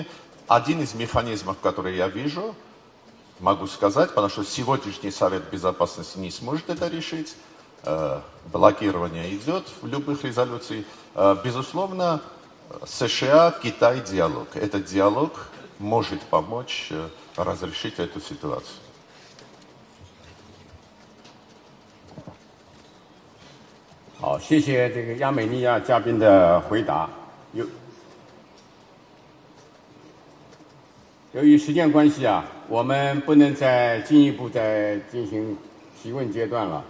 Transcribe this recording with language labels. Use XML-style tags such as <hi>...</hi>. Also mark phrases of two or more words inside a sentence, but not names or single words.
<ru>Один из механизмов, который я вижу, могу сказать, потому что сегодняшний Совет Безопасности не сможет это решить, блокирование идет в любых резолюциях. Безусловно, США, Китай диалог. Этот диалог может помочь разрешить эту ситуацию.</ru> <zh>好，谢谢这个亚美尼亚嘉宾的回答。由于时间关系啊，我们不能再进一步再进行提问阶段了。</zh>